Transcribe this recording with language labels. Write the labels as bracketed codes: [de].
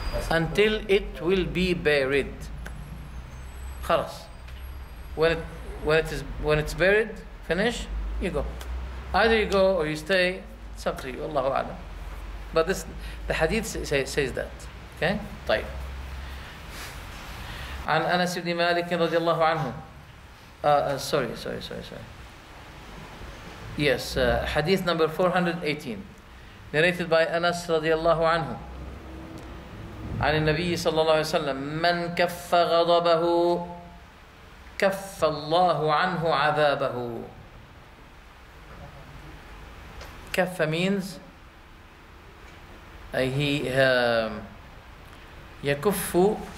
[en] Until it will be buried. خلاص. When it's buried, finish, you go. Either you go or you stay. It's up to you. Allahu a'lam. But the hadith says that. Okay? طيب. [ar] عن أنس بن مالك رضي الله عنه. [en] Sorry. Yes, hadith number 418. Narrated by Anas [ar] رضي الله عنه. عن النبي صلى الله عليه وسلم: من كف غضبه كف الله عنه عذابه. [en] كف means he يكف.